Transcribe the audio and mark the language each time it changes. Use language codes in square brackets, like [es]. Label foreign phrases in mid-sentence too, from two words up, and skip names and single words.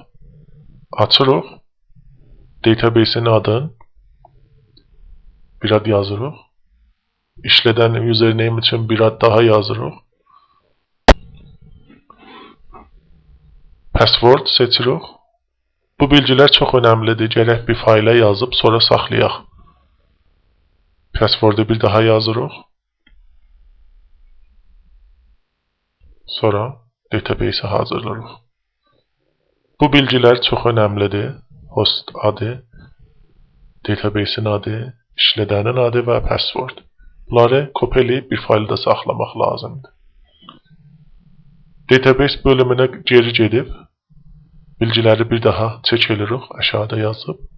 [az] Açırıq. Database'in adını bir ad yazırıq. İşlədən username için bir ad daha yazırıq. Password seçirik. [tr] Bu bilgiler çok önemlidir. Gerek bir fayla yazıp sonra saxlayaq. [az] Passwordu bir daha yazırıq. Sonra database'i hazırlarıq. [tr] Bu bilgiler çok önemlidir. [az] Host adı, database'in adı, işlədənin adı və password. Bunları kopyalıyıb bir faylda saxlamaq lazımdır. Database bölümünə geri gedib bilgiləri bir daha çek edirik, aşağıda yazıb.